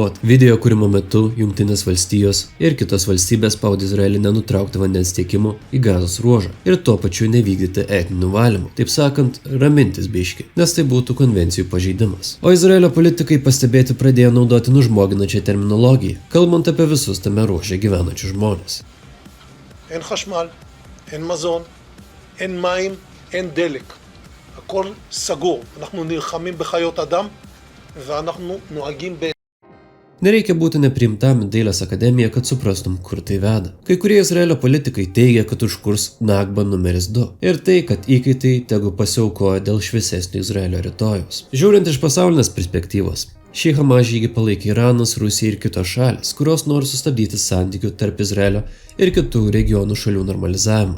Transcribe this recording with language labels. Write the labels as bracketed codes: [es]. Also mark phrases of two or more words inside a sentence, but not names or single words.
[lt] Video kūrimo metu Jungtinės valstijos ir kitos valstybės spaudė Izraelį nenutraukti vandens tiekimo į Gazos ruožą ir tuo pačiu nevykdyti etninių valymų, taip sakant, ramintis biškį, nes tai būtų konvencijų pažeidimas. O Izraelio politikai pastebėti pradėjo naudoti nužmoginančią terminologiją, kalbant apie visus tame ruože gyvenančius žmonės. [he] אין חשמל, אין מזון, אין מים, אין דלק. הכל סגור. אנחנו נלחמים בחיות אדם ואנחנו נוהגים [lt] Nereikia būti nepriimtam į dailės akademiją, kad suprastum, kur tai veda. Kai kurie Izraelio politikai teigia, kad užkurs Nakba numeris 2. Ir tai, kad įkaitai tegu pasiaukoja dėl šviesesnio Izraelio rytojaus. Žiūrint iš pasaulinės perspektyvos, šį Hamas žygį palaikė Iranas, Rusija ir kitos šalis, kurios nori sustabdyti santykių tarp Izraelio ir kitų regionų šalių normalizavimą.